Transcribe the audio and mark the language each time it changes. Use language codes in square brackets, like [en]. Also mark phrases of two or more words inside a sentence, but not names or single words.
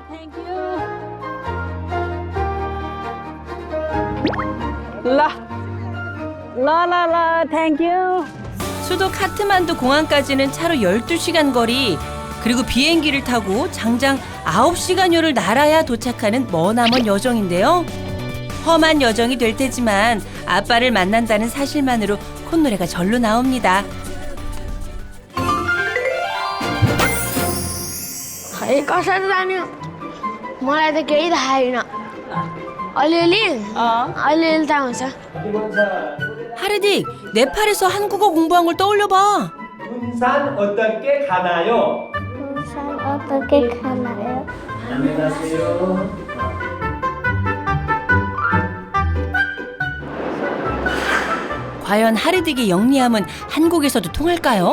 [ko] 수도 카트만두 공항까지는 차로 12시간 거리, 그리고 비행기를 타고 장장 9시간여를 날아야 도착하는 머나먼 여정인데요. 험한 여정이 될 테지만 아빠를 만난다는 사실만으로 콧노래가 절로 나옵니다. [ne] खै कसरी जाने मलाई त केही थाहा छैन। अलिअलि थाहा हुन्छ। [ko] 하르딕, 네팔에서 한국어 공부한 걸 떠올려봐. 군산 어떻게 가나요? 살 어떻게 가나요? 안녕하세요. 과연 하르딕의 영리함은 한국에서도 통할까요?